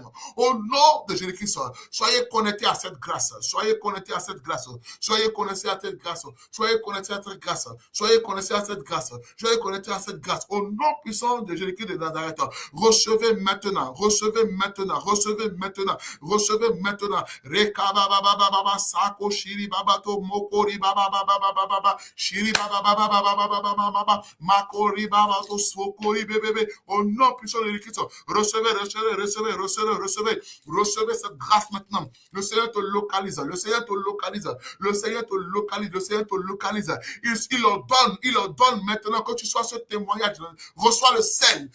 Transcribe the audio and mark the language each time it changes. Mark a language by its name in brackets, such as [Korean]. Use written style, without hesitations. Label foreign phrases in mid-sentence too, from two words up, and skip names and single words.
[French] Au nom de Jésus-Christ, soyez connectés à cette grâce. Soyez connectés à cette grâce. Soyez connectés à cette grâce. Soyez connectés à cette grâce. Soyez connectés à cette grâce. Soyez connectés à cette grâce. Au nom puissant de Jésus-Christ de Nazareth, recevez maintenant. Recevez maintenant. Recevez maintenant. Recevez maintenant. Rekabababababa sako shiri babato mokori babababababa. Shiri baba baba baba baba baba baba makori baba to sokori bébé. Au nom puissant de Christ, recevez cette grâce maintenant. Le Seigneur te localise. Le Seigneur te localise. Le Seigneur te localise. Le Seigneur te localise. Il ordonne maintenant que tu sois ce témoignage. Reçois le sel.